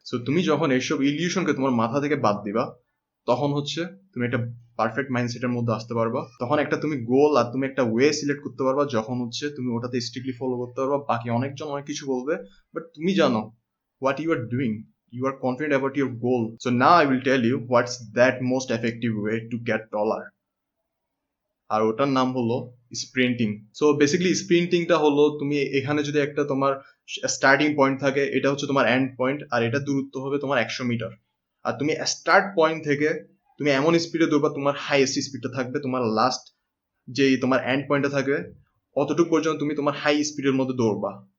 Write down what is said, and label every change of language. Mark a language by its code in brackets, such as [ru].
[bn] So তুমি যখন এইসব ইলিউশনকে তোমার মাথা থেকে বাদ দিবা তখন হচ্ছে তুমি একটা পারফেক্ট মাইন্ডসেটের মধ্যে আসতে পারবা। তখন একটা তুমি গোল আর তুমি একটা ওয়ে সিলেক্ট করতে পারবা, যখন হচ্ছে তুমি ওটাতে স্ট্রিক্টলি ফলো করতে পারবা। বাকি অনেকজন অনেক কিছু বলবে, বাট তুমি জানো what you are doing, you are confident about your goal. [en] So now I will tell you what's that most effective way to get taller. [bn] আর ওটার নাম হলো স্প্রিন্টিং। সো বেসিক্যালি স্প্রিন্টিংটা হলো তুমি এখানে যদি একটা তোমার স্টার্টিং পয়েন্ট থাকে, এটা হচ্ছে তোমার এন্ড পয়েন্ট, আর এটা দূরত্ব হবে তোমার 100 মিটার। আর তুমি স্টার্ট পয়েন্ট থেকে তুমি এমন স্পিডে দৌড়বা তোমার হাইয়েস্ট স্পিডটা থাকবে, তোমার লাস্ট যেই তোমার এন্ড পয়েন্টটা থাকবে অতটুকু পর্যন্ত তুমি তোমার হাই স্পিডের মধ্যে দৌড়বা।